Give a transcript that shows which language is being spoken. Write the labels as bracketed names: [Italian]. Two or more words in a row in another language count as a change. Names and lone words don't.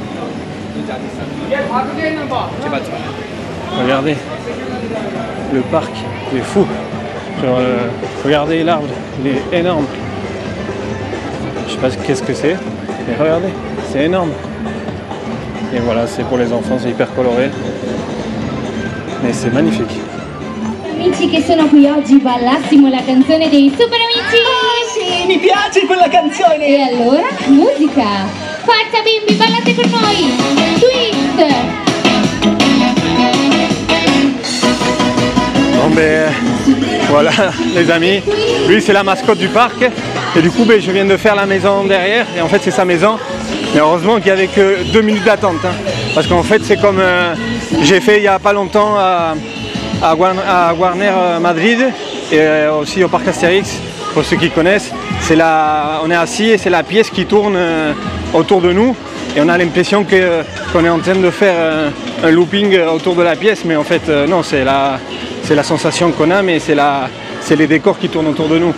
[French] Regardez, le parc, il est fou. Regardez l'arbre, il est énorme. Je sais pas qu'est-ce que c'est, mais regardez, c'est énorme. Et voilà, c'est pour les enfants, c'est hyper coloré. Mais c'est magnifique. [Italian] Amici che sono qui oggi ballassimo la canzone dei Super Amici! Ah sì, mi piace quella canzone! E allora, musica! Forza bimbi, ballate con noi! Twist! [French] Bon voilà les amis, lui c'est la mascotte du parc et du coup je viens de faire la maison derrière et en fait c'est sa maison, mais heureusement qu'il n'y avait que 2 minutes d'attente parce qu'en fait c'est comme j'ai fait il n'y a pas longtemps à Warner Madrid et aussi au parc Astérix, pour ceux qui connaissent, on est assis et c'est la pièce qui tourne autour de nous et on a l'impression qu'on est en train de faire un looping autour de la pièce, mais en fait non, c'est la sensation qu'on a, mais c'est les décors qui tournent autour de nous.